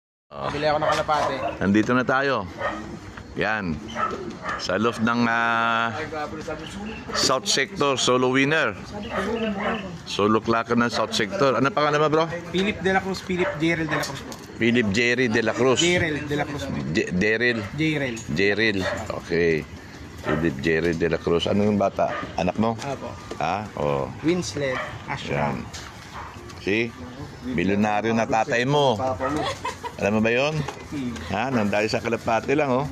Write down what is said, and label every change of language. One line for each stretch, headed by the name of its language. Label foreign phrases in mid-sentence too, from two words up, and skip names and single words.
Filipino: Bili ako ng kalapate. Nandito na tayo. Yan. Sa loof ng South Sector,
English: solo winner. Solo clocker
Filipino: ng South Sector. Ano pangalan mo, bro? Philip De La Cruz, Philip Jerel De La Cruz po. Philip Jerry De La Cruz. Jerel De La Cruz po. Daryl. Jerel. Jeril. Okay. Philip Jerry De La Cruz. Ano yung bata? Anak mo? Apo. Ha? Oh. Winslet, Ashram. Yan. See? Milyonaryo na tatay mo. Alam mo ba yun? Ha? Nandali sa kalapati lang, oh.